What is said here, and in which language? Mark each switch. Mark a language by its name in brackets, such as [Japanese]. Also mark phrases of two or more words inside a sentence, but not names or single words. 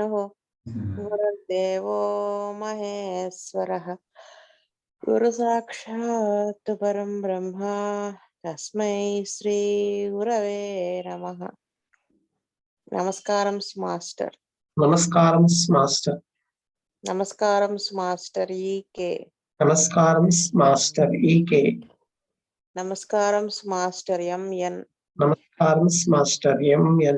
[Sanskrit] गुरुर्देवो महेश्वरः गुरु साक्षात् परं ब्रह्म तस्मै श्री गुरवे नमः. [Telugu] నమస్కారం మాస్టర్. నమస్కారం మాస్టర్. నమస్కారం మాస్టర్ ఈకే. నమస్కారం మాస్టర్ ఈకే. నమస్కారం మాస్టర్ ఎంఎన్. నమస్కారం మాస్టర్ ఎంఎన్.